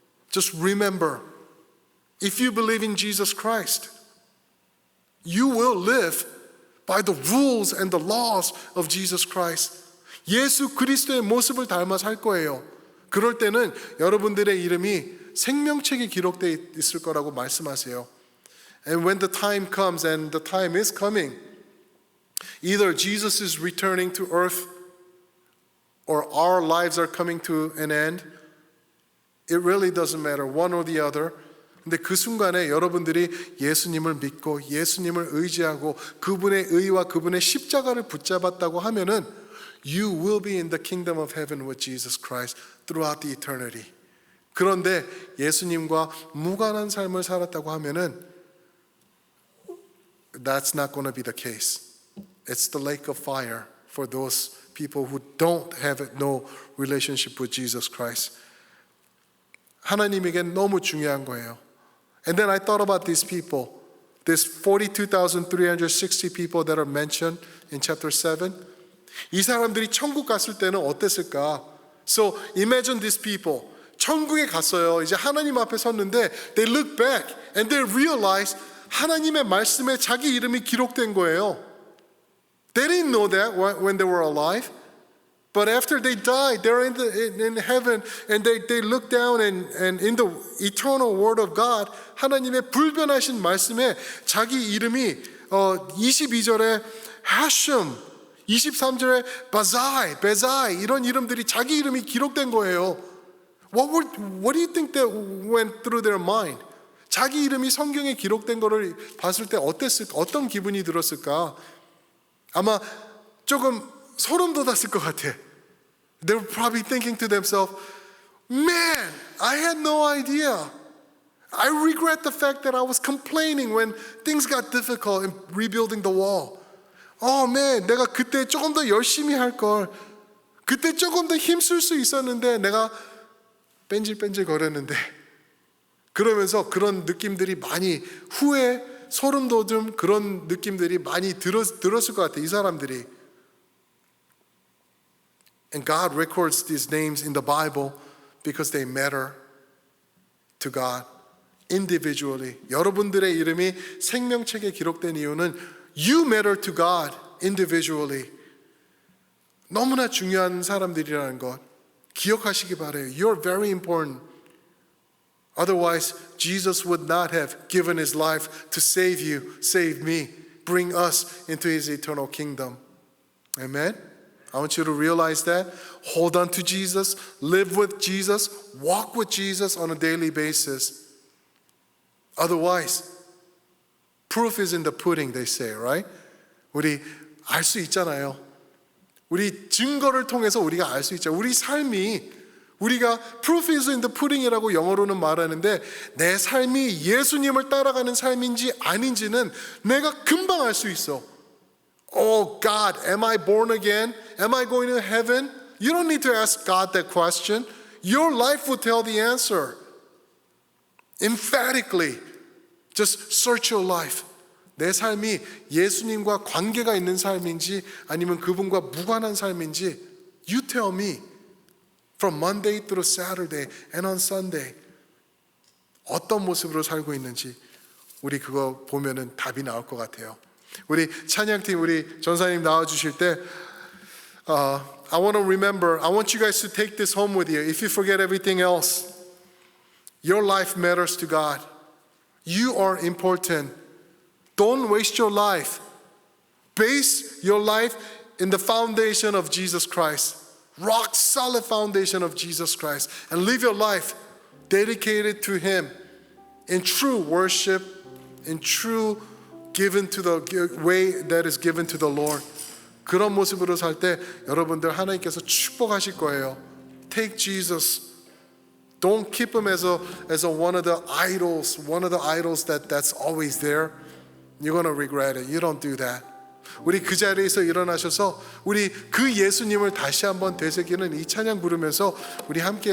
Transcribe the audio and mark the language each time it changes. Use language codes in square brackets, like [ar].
[en] Just remember, if you believe in Jesus Christ, you will live by the rules and the laws of Jesus Christ. [ko] 예수 그리스도의 모습을 닮아 살 거예요. 그럴 때는 여러분들의 이름이 생명책에 기록되어 있을 거라고 말씀하세요. [en] And when the time comes, and the time is coming, either Jesus is returning to earth or our lives are coming to an end. It really doesn't matter, one or the other. [ko] 근데 그 순간에 여러분들이 예수님을 믿고 예수님을 의지하고 그분의 의와 그분의 십자가를 붙잡았다고 하면은 [en] You will be in the kingdom of heaven with Jesus Christ throughout the eternity. [ko] 그런데 예수님과 무관한 삶을 살았다고 하면은 [en] That's not going to be the case. It's the lake of fire for those people who don't have no relationship with Jesus Christ. [ko] 하나님에겐 너무 중요한 거예요. [en] And then I thought about these people, this 42,360 people that are mentioned in chapter 7. [ko] 이 사람들이 천국 갔을 때는 어땠을까? [en] So imagine these people. [ko] 천국에 갔어요. 이제 하나님 앞에 섰는데 [en] they look back and they realize [ko] 하나님의 말씀에 자기 이름이 기록된 거예요. [en] They didn't know that when they were alive. But after they died, they're in heaven and they look down and in the eternal word of God, [ko] 하나님의 불변하신 말씀에 자기 이름이 22절에 하셴, 23절에 바자이, 베자이 이런 이름들이 자기 이름이 기록된 거예요. [en] What do you think that went through their mind? [ko] 자기 이름이 성경에 기록된 거를 봤을 때 어땠을까? 어떤 기분이 들었을까? 아마 조금 소름 돋았을 것 같아. [en] They were probably thinking to themselves, man, I had no idea. I regret the fact that I was complaining when things got difficult in rebuilding the wall. Oh man, [ko] 내가 그때 조금 더 열심히 할 걸. 그때 조금 더 힘쓸 수 있었는데 내가 뺀질뺀질 거렸는데. 그러면서 그런 느낌들이 많이 후회, 소름 돋음 그런 느낌들이 많이 들었을 것 같아. 이 사람들이. [en] And God records these names in the Bible because they matter to God individually. [ko] 여러분들의 이름이 생명책에 기록된 이유는 [en] You matter to God individually. [ko] 너무나 중요한 사람들이라는 것 기억하시기 바라요. [en] You're very important. Otherwise, Jesus would not have given his life to save you, save me, bring us into his eternal kingdom. Amen? I want you to realize that. Hold on to Jesus, live with Jesus, walk with Jesus on a daily basis. Otherwise, proof is in the pudding, they say, right? [ko] 우리 알 수 있잖아요. 우리 증거를 통해서 우리가 알 수 있죠. 우리 삶이 우리가 [en] proof is in the pudding [ko] 이라고 영어로는 말하는데 내 삶이 예수님을 따라가는 삶인지 아닌지는 내가 금방 알 수 있어. [en] Oh God, am I born again? Am I going to heaven? You don't need to ask God that question. Your life will tell the answer. Emphatically, just search your life. [ko] 내 삶이 예수님과 관계가 있는 삶인지 아니면 그분과 무관한 삶인지 [en] You tell me. From Monday through Saturday and on Sunday [ko] 어떤 모습으로 살고 있는지 우리 그거 보면은 답이 나올 것 같아요. 우리 찬양팀 우리 전사님 나와주실 때 [en] I want to remember, I want you guys to take this home with you. If you forget everything else, your life matters to God. You are important. Don't waste your life. Base your life in the foundation of Jesus Christ. Rock solid foundation of Jesus Christ. And live your life dedicated to Him in true worship, in true given to the way that is given to the Lord. [ko] 그런 모습으로 살 때 여러분들 하나님께서 축복하실 거예요. [en] Take Jesus. Don't keep him as a one of the idols that's always there. You're going to regret it. You don't do that. [ko] 우리 그 자리에서 일어나셔서 우리 그 예수님을 다시 한번 되새기는 이 찬양 부르면서 우리 함께